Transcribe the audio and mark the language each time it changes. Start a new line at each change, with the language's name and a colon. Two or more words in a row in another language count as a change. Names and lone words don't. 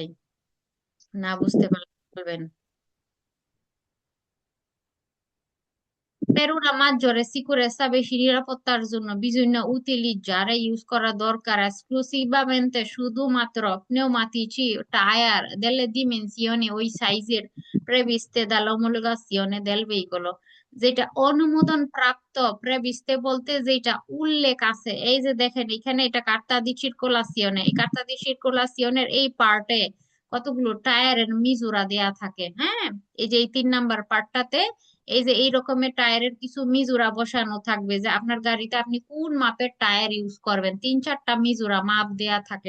Bangla: না বুঝতে পারলে বলবেন।
Italian: per maggiore sicurezza
Bangla: বেশি নিরাপত্তার জন্য বিভিন্ন উতিলি যারা ইউজ করা দরকার এক্সক্লুসিভamente শুধুমাত্র pneumatici টায়ার
Italian: delle dimensioni
Bangla: ওই সাইজের
Italian: previste dall'omologazione del veicolo,
Bangla: যেটা অনুমোদন প্রাপ্ত। প্রেভিস্তে বলতে যেটা উল্লেখ আছে, এই যে দেখেন এখানে এটা
Italian: carta di circolazione,
Bangla: এই
Italian: carta di circolazione
Bangla: এই পার্টে কতগুলো টায়ারের মিজুরা দেয়া থাকে, হ্যাঁ। এই যে এই 3 নাম্বার পার্টটাতে এই যে এই রকমের টায়ারের কিছু মিজুরা বসানো থাকবে, যে আপনার গাড়িতে আপনি কোন মাপের টায়ার ইউজ করবেন, 3-4টা মিজুরা মাপ দেয়া থাকে।